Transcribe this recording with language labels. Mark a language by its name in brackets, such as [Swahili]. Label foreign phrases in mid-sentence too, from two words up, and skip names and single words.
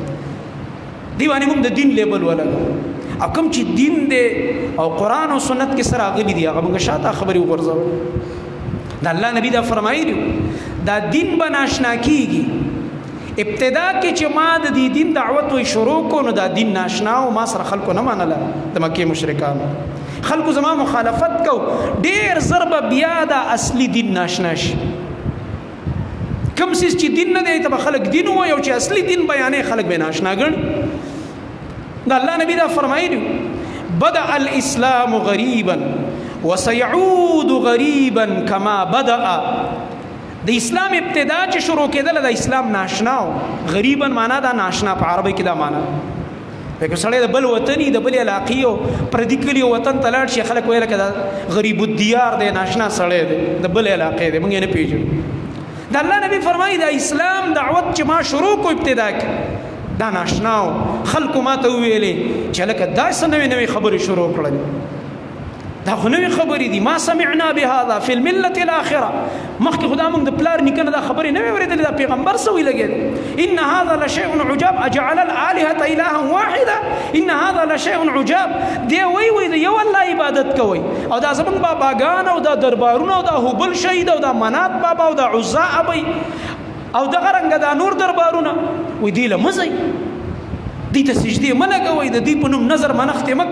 [Pashto] دی باندې موږ د دین لیبل ولګو او کوم چې دین دی او قرآن او سنت کې سره راغلي دي هغه موږ شاته خبرې وغورځوو د الله نبی دا فرمایلي دا دین به ناشنا کېږي ابتدا کې چې ما د دې دین دعوت وی شروع کو نو دا دین ناشنا او ما سره خلکو نه منله د مکې مشرکانو خلکو زما مخالفت کو ډېر زر به بیا دا اصلي دین ناشنا شي کم سیز چې دین نه دی ته به خلک دین ووایي او چې اصلي دین بیانې خلک به ناشنا ګڼي دا الله نبی دا فرمایلي [Arabic] بدأ الاسلام غریبا وسيعود غریبا کما بدأ [Pashto] د اسلام ابتدا چې شروع کېدل د اسلام ناشنا و غریبا معنا دا ناشنا په عربی کې دا معنا لکه سړی د بل وطني د بل علاقې او پردي کلي وطن ته لاړ شي خلک ویل کدا [Arabic] غریب الدیار [Pashto] دی ناشنا سړی دی د بل علاقې دی موږ یې نه پیژنو د الله نبی فرمایي د اسلام دعوت چې ما شروع کو ابتدا کې دا ناشنا و خلکو ما ته وویلې چې لکه داسې نوې نوې خبرې شروع کړلې دا خو نوې خبرې دي [Arabic] ما سمعنا بهذا فی الملة الاخره [Pashto] مخکې خو دا موږ د پلار نیکه نه دا خبرې نه وې اورېدلې دا پیغمبر څه وی لګېد [Arabic] ان هذا لشیء عجاب اجعل الالهة الها واحده ان هذا لشیء عجاب [Pashto] دی وی د یو الله عبادت کوي او دا زمونږ باباګان او دا دربارونه او دا هبل شهید او دا منات بابا او دا عزا ابي او دغه رنګه دا نور دربارونه وی دی له مزئ دی ته سجدې مه لګوئ د دوی په نوم نظر منښتې مه